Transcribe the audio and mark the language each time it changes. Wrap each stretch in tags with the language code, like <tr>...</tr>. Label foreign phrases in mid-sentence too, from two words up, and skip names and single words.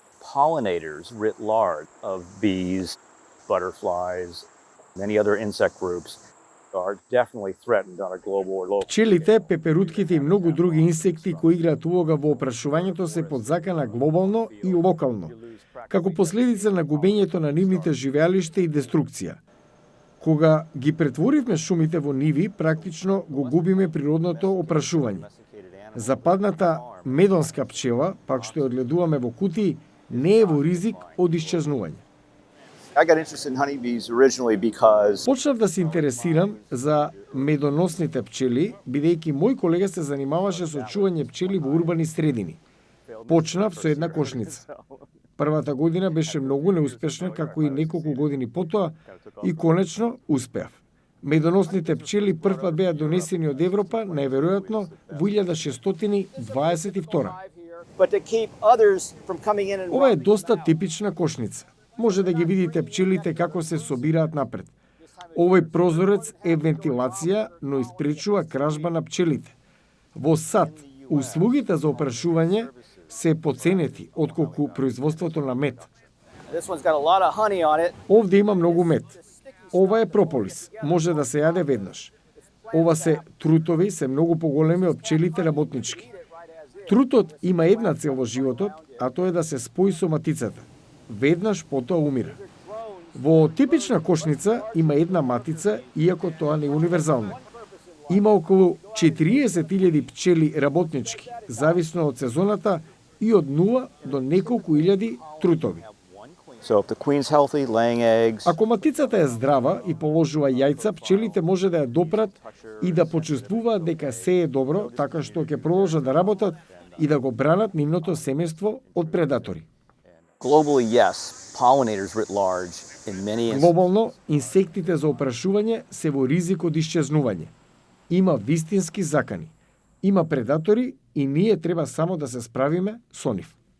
<en>pollinators writ large of bees, butterflies, many other insect groups are definitely threatened on a global or local.</en> <mk>Пчелите, пеперутките и многу други инсекти кои играат улога во опрашувањето се под закана глобално и локално, како последица на губењето на нивните живеалишта и деструкција. Кога ги претворивме шумите во ниви, практично го губиме природното опрашување. Западната медонска пчела, пак што ја одгледуваме во кутии, не е во ризик од исчезнување.</mk> <en>I got interested in honeybees originally because</en> <mk>Почнав да се интересирам за медоносните пчели, бидејќи мој колега се занимаваше со чување пчели во урбани средини. Почнав со една кошница. Првата година беше многу неуспешна, како и неколку години потоа, и конечно успеав. Медоносните пчели првпат беа донесени од Европа, најверојатно во 1622.</mk> <en>but to keep others from coming in and</en> <mk>Ова е доста типична кошница. Може да ги видите пчелите како се собираат напред. Овој прозорец е вентилација, но испречува кражба на пчелите. Во сад, услугите за опрашување се поценети отколку производството на мед.</mk> <en>This one's got a lot of honey on it.</en> <mk>Овде има многу мед. Ова е прополис. Може да се јаде веднаш. Ова се трутови, се многу поголеми од пчелите работнички. Трутот има една цел во животот, а тоа е да се спои со матицата. Веднаш потоа умира. Во типична кошница има една матица, иако тоа не е универзално. Има околу 40.000 пчели работнички, зависно од сезоната, и од 0 до неколку илјади трутови.</mk> <en>So if the queen's healthy, laying eggs,</en> <mk>Ако матицата е здрава и положува јајца, пчелите може да ја допрат и да почувствуваат дека се е добро, така што ќе продолжат да работат и да го бранат нивното семејство од предатори.</mk> <en>globally, yes, pollinators writ large in many instances.</en> <mk>Глобално, инсектите за опрашување се во ризик од исчезнување. Има вистински закани. Има предатори и ние треба само да се справиме со нив.</mk>